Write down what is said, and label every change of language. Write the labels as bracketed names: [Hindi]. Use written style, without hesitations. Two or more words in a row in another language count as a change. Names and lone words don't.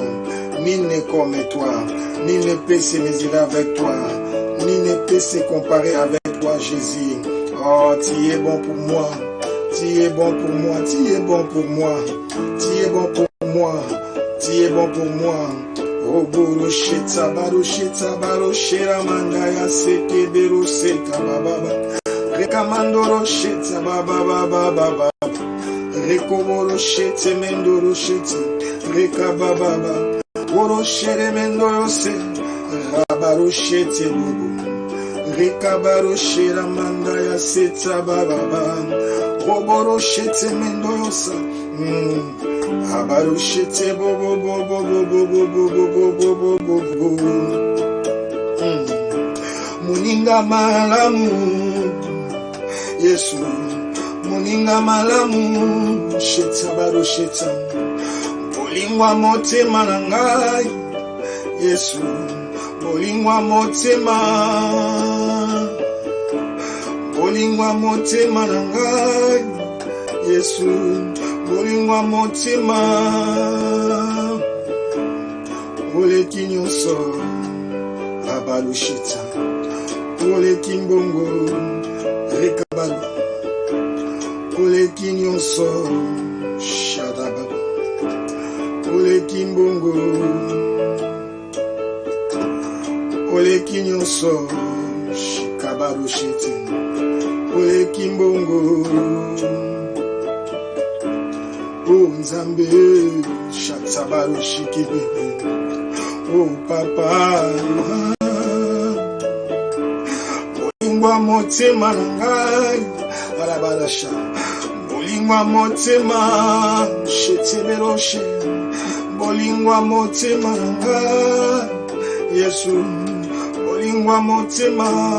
[French] Nul n'est comme toi, nul ne peut se mesurer avec toi, nul ne peut se comparer avec toi, Jésus. Oh, tu es bon pour moi, tu es bon pour moi, tu es bon pour moi, tu es bon pour moi, tu es bon pour moi. Oborosheta barosheta baroshera mandaya seke beroseta baba. Rekamandorosheta baba. Rekoboroshete mendoroshete. Rekababa. Oroshere mendorose. Rabaroshete bobo. Rekabaroshera mandaya seta baba. Oboroshete mendorosa. Abaroshete bobo. [Lingala] Muninga malamu Yesu muninga malamu sheta barosheta bolingwa motema nangai Yesu bolingwa motema nangai Yesu bolingwa motema ole kinyoso abarosheta ole kimbongo rekabalu ole kinyonso shadababa ole kimbongo ole kinyonso shikabarushite ole kimbongo o nzambe shatabarushikebe o papa bolingwa motema nangai alabarasha bolingwa motema sheteberoshe bolingwa motema nangai Yesu bolingwa motema